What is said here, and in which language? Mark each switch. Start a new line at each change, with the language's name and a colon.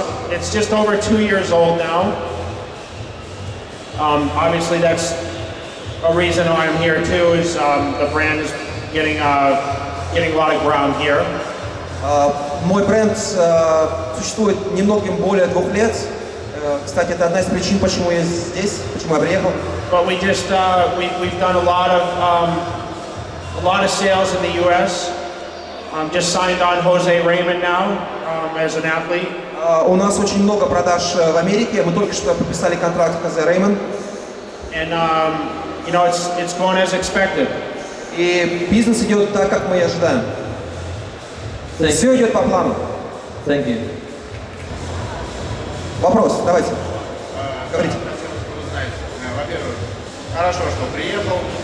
English: It's just over 2 years old now. Obviously, that's a reason why I'm here too. Is the brand is getting a lot of ground here.
Russian: Мой бренд существует немногим более 2 лет. Кстати, это одна из причин, почему я здесь, почему я приехал.
English: But we just we've done a lot of sales in the U.S. Just signed on Jose Raymond now as an athlete.
Russian: У нас очень много продаж в Америке. Мы только что подписали контракт с Хозе Реймонд.
English: And you know it's going as expected.
Russian: И бизнес идет так, как мы и ожидаем. Все идет по плану.
English: Thank you.
Russian: Вопрос, давайте. Говорите. Во-первых, хорошо, что приехал.